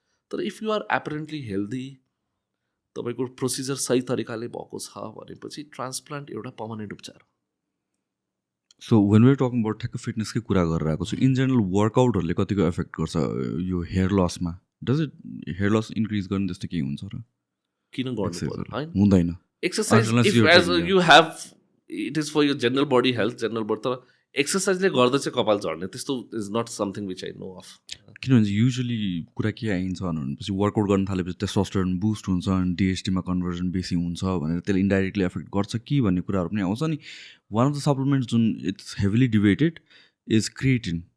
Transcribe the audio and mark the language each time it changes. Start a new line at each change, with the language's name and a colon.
Nepali: तर
English: if you are apparently healthy,
Nepali: तपाईँको procedure सही तरिकाले भएको छ भनेपछि ट्रान्सप्लान्ट एउटा पर्मानेन्ट उपचार हो.
English: so when we are talking about
Nepali: ठ्याक्क फिटनेसकै कुरा गरेर आएको छु, इन जेनरल वर्कआउटहरूले कतिको एफेक्ट गर्छ यो hair लसमा? Does it here loss increase गर्ने जस्तो केही हुन्छ र? किन गर्नु हुँदैन.
English: Exercise you have, it is for your general body health, general body.
Nepali: तर एक्सर्साइजले गर्दा चाहिँ कपाल झर्ने त्यस्तो
English: Is not something which I know of.
Nepali: किनभने युजली कुरा के आइन्छ भनेपछि वर्कआउट गर्न थालेपछि टेस्टोस्टेरोन बुस्ट हुन्छ अनि डिएसटीमा कन्भर्जन बेसी हुन्छ भनेर त्यसले इन्डाइरेक्टली एफेक्ट गर्छ कि भन्ने कुराहरू पनि आउँछ.
English: नि one of the supplements जुन it's heavily debated is creatine.